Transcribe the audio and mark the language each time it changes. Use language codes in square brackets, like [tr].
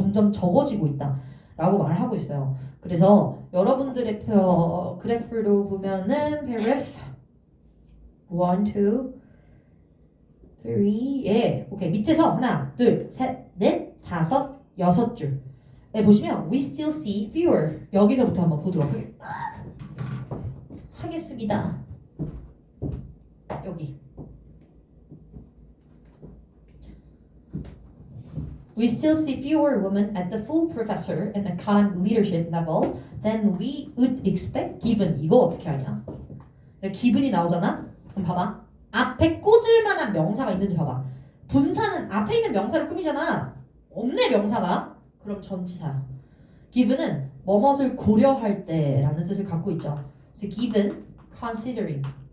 [ko] 점점 적어지고 있다. 라고 말을 하고 있어요. 그래서 여러분들의 그래프로 보면은 그래프 1, 2, 3, 오케이. 밑에서 하나, 둘, 셋, 넷, 다섯, 여섯 줄. [en] 보시면 we still see fewer. [ko] 여기서부터 한번 보도록 하겠습니다. 여기. [en] We still see fewer women at the full professor and academic leadership level than we would expect given. [ko] 이거 어떻게 하냐? 기분이 나오잖아? 그럼 봐봐. 앞에 꽂을 만한 명사가 있는지 봐봐. 분사는 앞에 있는 명사를 꾸미잖아. 없네 명사가. 그럼 전치사야. given은 뭐뭇을 고려할 때라는 뜻을 갖고 있죠. [en] So given, considering.